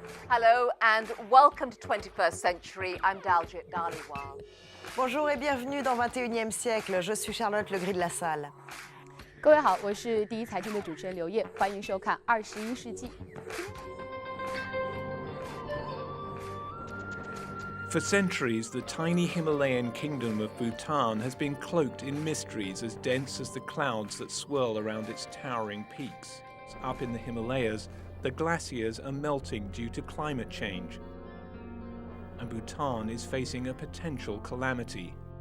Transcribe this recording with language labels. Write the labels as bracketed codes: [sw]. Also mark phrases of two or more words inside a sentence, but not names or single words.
[en] Hello and welcome to 21st Century. I'm Daljit Dhaliwal. [fr] Bonjour et bienvenue dans 21e siècle. Je suis Charlotte Legris de la Salle. [zh] 各位好，我是第一财经的主持人刘烨，欢迎收看21世纪。 [en] For centuries, the tiny Himalayan kingdom of Bhutan has been cloaked in mysteries as dense as the clouds that swirl around its towering peaks. Up in the Himalayas, the glaciers are melting due to climate change, and Bhutan is facing a potential calamity.